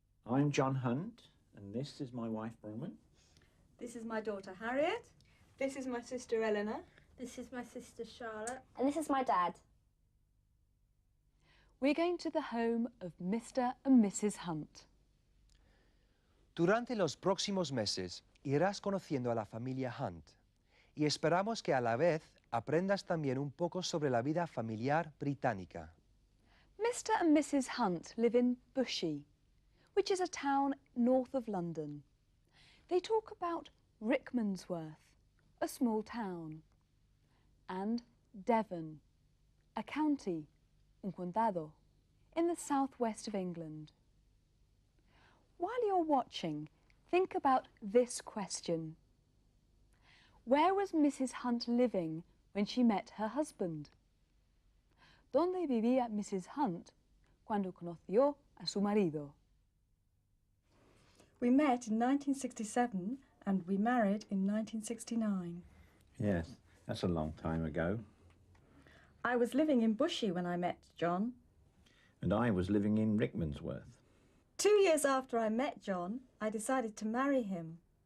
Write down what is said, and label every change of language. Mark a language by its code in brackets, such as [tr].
[en] I'm John Hunt, and this is my wife, Bronwyn. This is my daughter, Harriet. This is my sister, Eleanor. This is my sister, Charlotte. And this is my dad. We're going to the home of Mr. and Mrs. Hunt. [es] Durante los próximos meses irás conociendo a la familia Hunt y esperamos que a la vez aprendas también un poco sobre la vida familiar británica. [en] Mr. and Mrs. Hunt live in Bushey, which is a town north of London. They talk about Rickmansworth, a small town, and Devon, a county, [es] un condado, [en] in the southwest of England. While you're watching, think about this question. Where was Mrs. Hunt living when she met her husband? [es] ¿Dónde vivía Mrs. Hunt cuando conoció a su marido? [en] We met in 1967 and we married in 1969. Yes, that's a long time ago. I was living in Bushey when I met John. And I was living in Rickmansworth. 2 years after I met John, I decided to marry him.